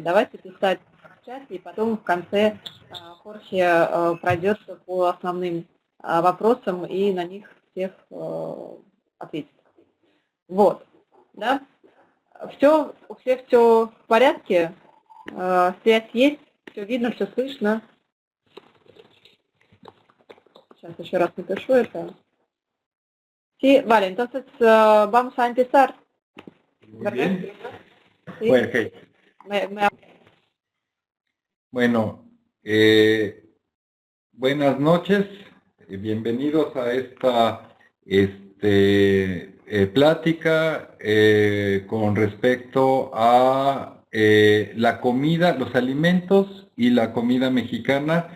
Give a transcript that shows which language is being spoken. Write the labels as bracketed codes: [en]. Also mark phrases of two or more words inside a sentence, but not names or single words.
[ru] Давайте писать в чате, и потом в конце Хорхе пройдется по основным вопросам и на них всех ответит. Вот, да. Все, у всех все в порядке, связь есть, все видно, все слышно. Сейчас еще раз напишу это. [es] Sí, vale, entonces vamos a empezar. Muy bien. Sí. Bueno, buenas noches, bienvenidos a esta plática con respecto a la comida, los alimentos y la comida mexicana.